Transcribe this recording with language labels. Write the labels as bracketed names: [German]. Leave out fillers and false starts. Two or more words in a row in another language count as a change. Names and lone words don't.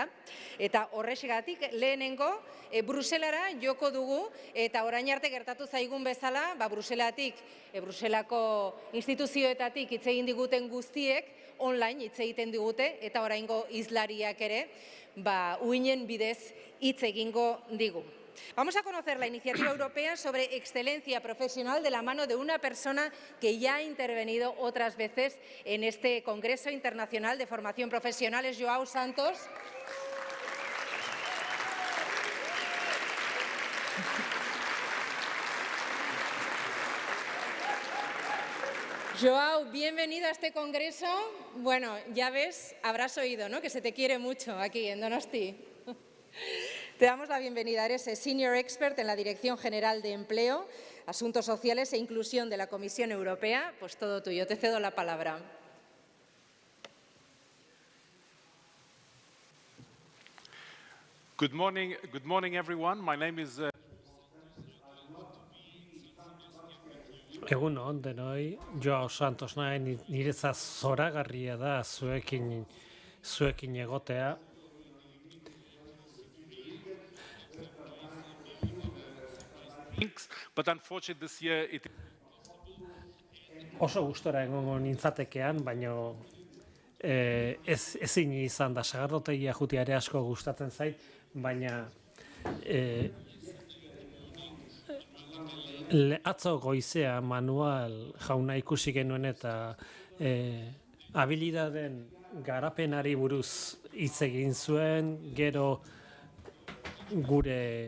[Basque] Eta horrexegatik lehenengo Bruselara joko dugu, eta orain arte gertatu zaigun bezala, Bruselatik, Bruselako instituzioetatik hitz egin diguten guztiek, online hitz egiten digute, eta oraingo hizlariak ere, uinen bidez hitz egingo digu. [Spanish] Vamos a conocer la iniciativa europea sobre excelencia profesional de la mano de una persona que ya ha intervenido otras veces en este Congreso Internacional de Formación Profesional, es Joao Santos. Joao, bienvenido a este congreso. Bueno, ya ves, habrás oído, ¿no?, que se te quiere mucho aquí en Donosti. Te damos la bienvenida. Eres [English] Senior Expert [Spanish] en la Dirección General de Empleo, Asuntos Sociales e Inclusión de la Comisión Europea. Pues todo tuyo. Te cedo la palabra. [English] Good morning, everyone. My name is... [Basque] Egun on, denoi, Joao Santos nahi, niretzat zoragarria da zuekin egotea. [English] But unfortunately this year it... [Basque] Oso gustora egongo nintzatekean, baina ezin izan da, sagardotegia jutiare asko gustatzen zait, baina atzo goizea Manuel jauna ikusi genuen eta habilidaden garapenari buruz hitz egin zuen, gero gure